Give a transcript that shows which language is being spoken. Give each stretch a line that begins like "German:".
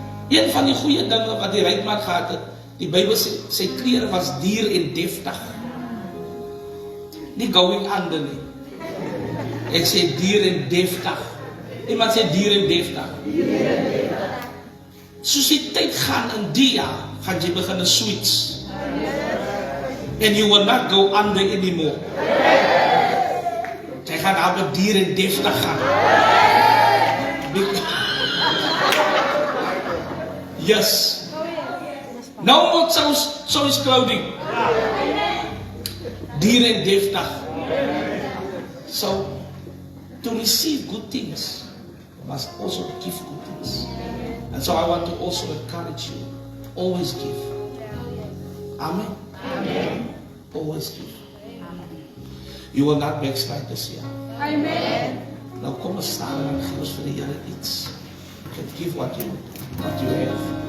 Afrikaans: Een van die goeie dinge wat die ryk man gehad het, die Bybel sê, sy klere was duur en deftig. Nie
English: going under
Afrikaans: nie. Ek sê duur en deftig. Iemand sê duur en deftig. Soos die tyd gaan in die jaar, gaan jy begin switch.
English: And you will not go under anymore.
Afrikaans: Jy gaan daar duur en deftig gaan.
English: Yes. No more choice clothing.
Afrikaans: Duur en deftig.
English: So, to receive good things, you must also give good things. And so I want to also encourage you, always give. Amen? Amen. Always give. You will not backslide this year. Amen.
Afrikaans: Nou kom ons staan en gee ons vir die Here iets.
English: You can give what you have.